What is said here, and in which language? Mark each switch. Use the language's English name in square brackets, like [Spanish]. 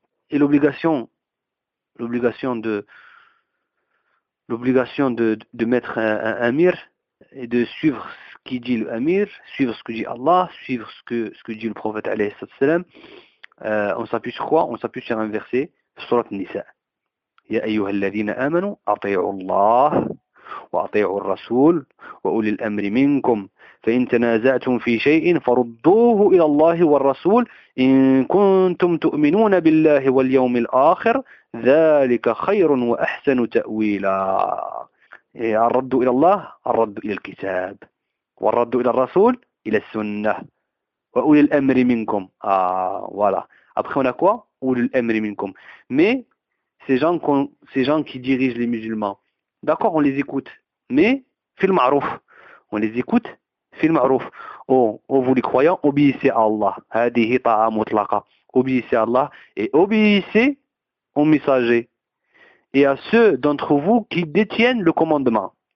[French] Et l'obligation de mettre un amir et de suivre ce qui dit le amir, suivre ce que dit Allah, suivre ce que dit le prophète alayhi salam, on s'appuie sur quoi? On s'appuie sur un verset, sourate Nisa. [Arabic] Ya ayyuha alladhina amanu ati'u Allah وأطيعوا الرسول وأولي الأمر منكم فإن تنازعتم في شيء فردوه إلى الله والرسول إن كنتم تؤمنون بالله واليوم الآخر ذلك خير وأحسن تأويلا. الرد إلى الله الرد إلى الكتاب، والرد إلى الرسول إلى السنة، وأولي الأمر منكم voilà. [French] Après on a quoi؟ [Arabic] أولي الأمر منكم. [French] Mais ces gens qui dirigent les musulmans, d'accord, on les écoute, mais fil ma'rouf, on les écoute, fil ma'rouf. Oh, vous les croyants, obéissez à Allah, [Arabic] hadihi ta'a mutlaqa, [French] obéissez à Allah et obéissez aux messagers et à ceux d'entre vous qui détiennent le commandement.